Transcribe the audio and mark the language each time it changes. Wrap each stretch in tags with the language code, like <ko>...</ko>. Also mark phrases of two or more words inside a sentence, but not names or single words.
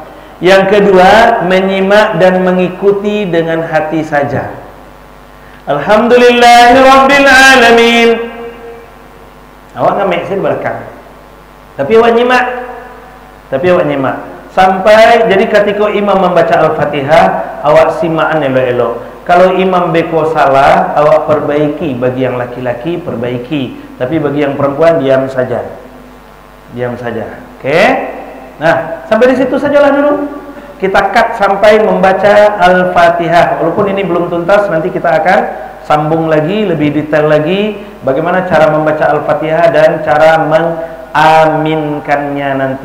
<id>Yang kedua, menyimak dan mengikuti dengan hati saja.</id> <ar>الحمد لله رب العالمين.</ar> <min>Awak ngamek di belakang. Tapi awak nyimak.</min> <id>Sampai jadi ketika imam membaca Al-Fatihah,</id> <min>awak simaan elok-elok. Kalau imam beko salah, awak perbaiki.</min> <id>Bagi yang laki-laki perbaiki, tapi bagi yang perempuan diam saja. Oke? Nah, sampai di situ sajalah dulu. Kita cut sampai membaca Al-Fatihah. Walaupun ini belum tuntas, nanti kita akan sambung lagi lebih detail lagi bagaimana cara membaca Al-Fatihah dan cara mengaminkannya nanti.</id>